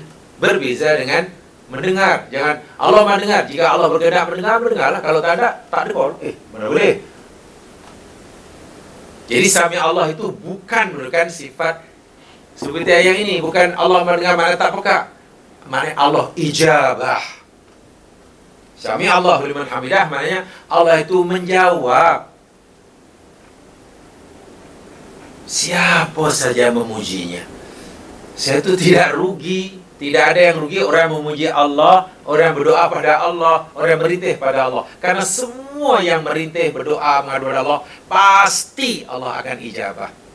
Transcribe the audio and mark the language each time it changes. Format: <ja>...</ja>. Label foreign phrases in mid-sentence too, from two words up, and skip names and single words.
<ms>Berbeza dengan mendengar. Jangan Allah mendengar. Jika Allah berkehendak mendengar, mendengarlah. Kalau tak ada, tak dengar. Mana boleh? Jadi</ms> <ar>سمع الله</ar> <ms>itu bukan merupakan sifat seperti yang ini. Bukan Allah mendengar, mana tak peka. Mana Allah ijabah.</ms> <ar>سمع الله لمن حمده,</ar> <ms>maknanya Allah itu menjawab. Siapa saja memujinya. Saya itu tidak rugi. Tidak ada yang rugi orang yang memuji Allah, orang yang berdoa pada Allah, orang yang merintih pada Allah. Karena semua yang merintih, berdoa, mengadu pada Allah, pasti Allah akan ijabah.</ms>